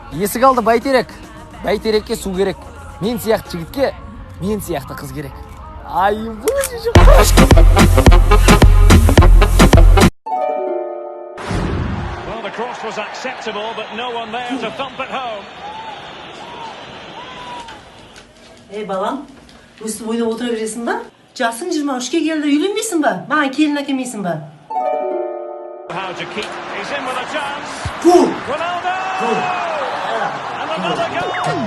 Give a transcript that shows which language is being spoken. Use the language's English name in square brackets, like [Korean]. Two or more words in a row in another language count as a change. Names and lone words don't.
[Kazakh] Есік алды бәйтерек. Бәйтерекке су керек. Мен сияқты жігітке мен сияқты қыз керек. Ай, бұл [English] Well, the cross was acceptable, but no one there to thump it home. [Kazakh] Балам, өстіп ойнап отыра бересің ба? Жасың 23-ке келді, үйленбейсің ба? Маған келін әкелмейсің ба? [English] How to keep? He's in with a chance. Ronaldo! And another goal.